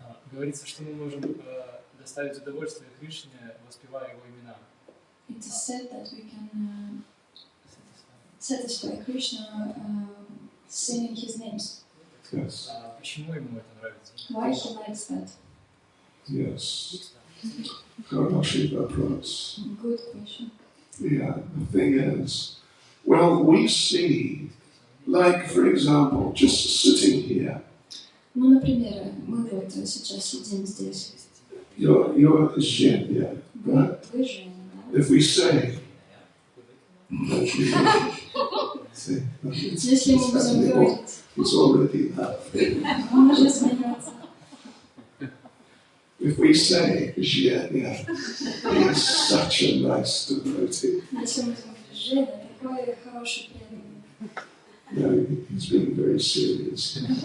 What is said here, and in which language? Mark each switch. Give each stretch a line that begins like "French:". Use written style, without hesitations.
Russian: Говорится, что мы можем доставить удовольствие Кришне, воспевая его имена.
English: It is said that we can satisfy Krishna singing his names. Yes.
Russian: Почему ему это нравится?
English: Why he likes that? Yes.
Russian: Хороший вопрос.
English: Good question. Yeah, the thing is, well, we see, like, for example, just sitting here.
Russian: Ну, например, мы вот сейчас сидим здесь.
English: You're Zhenya, right?
Russian: Вы Женя, да?
English: If we say,
Russian: Если мы будем говорить,
English: it's already laughing.
Russian: он уже смеется.
English: If we say, Zhenya, he's such a nice devotee.
Russian: Если мы будем говорить, Женя, такой хороший преданный.
English: No, he's being very serious.